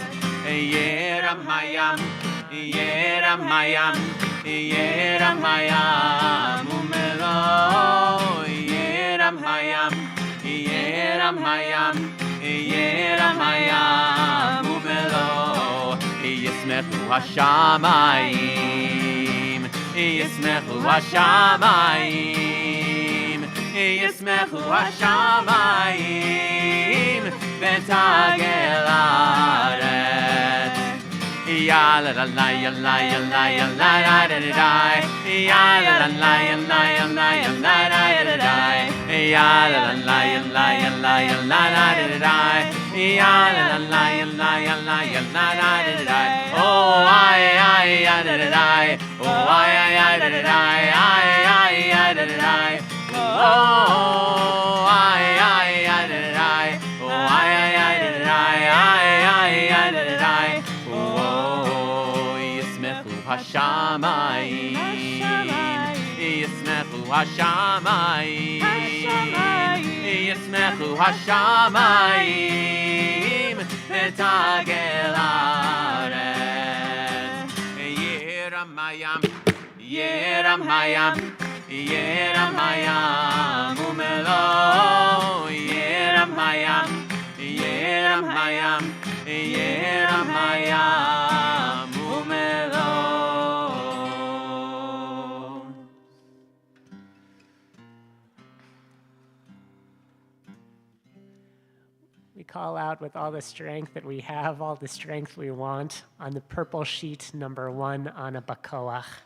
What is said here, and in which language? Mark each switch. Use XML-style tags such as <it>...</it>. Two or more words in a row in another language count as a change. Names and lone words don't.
<he>ירם הים ומלואו, ירם הים ומלואו. ישמחו השמיים, ישמחו השמיים, ישמחו השמיים, ותגל הארץ. Ya la la la ya la ya la ya la da da da da. Ya la la la ya la ya la ya la da da da da. Ya la la la ya la ya la ya la da da da da. Ya la la la ya la ya la ya la da da da da. Oh ay ya da da da. Oh ay da da da. Ay da da da. Oh ay da da da. Oh ay da da da. Ay da da da. השמיים, ישמחו השמיים, ישמחו השמיים, ותגל הארץ. ירם הים, ירם הים, ירם הים ומלואו, ירם הים, ירם הים, ירם הים ומלואו.</he> <en>We call out with all the strength that we have, all the strength we want, on the purple sheet, number 1 on a bakoach.</en>